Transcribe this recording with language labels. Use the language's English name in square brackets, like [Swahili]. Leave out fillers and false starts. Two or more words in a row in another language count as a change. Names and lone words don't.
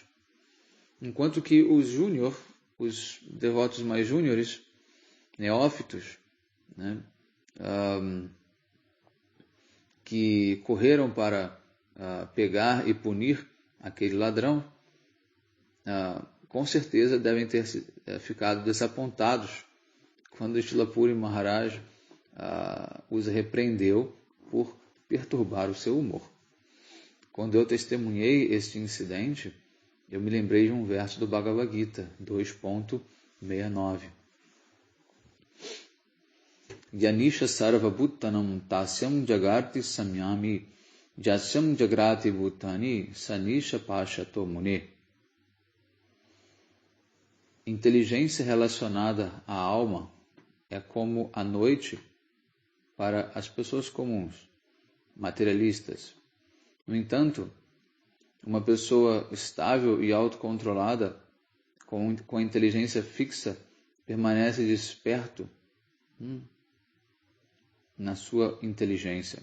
[Portuguese] Enquanto que os devotos mais júniores, neófitos, né, que correram para pegar e punir aquele ladrão, com certeza devem ter ficado desapontados quando Srila Puri Maharaj os repreendeu por perturbar o seu humor. Quando eu testemunhei este incidente, eu me lembrei de um verso do Bhagavad Gita 2.69. [Sanskrit] Yanisha sarva bhuttanam tasyam jagarti samyami Jasyam Jagrati Bhutani Sanisha Pashato Mune. [Portuguese] Inteligência relacionada à alma é como a noite para as pessoas comuns, materialistas. No entanto, uma pessoa estável e autocontrolada, com a inteligência fixa, permanece desperto na sua inteligência.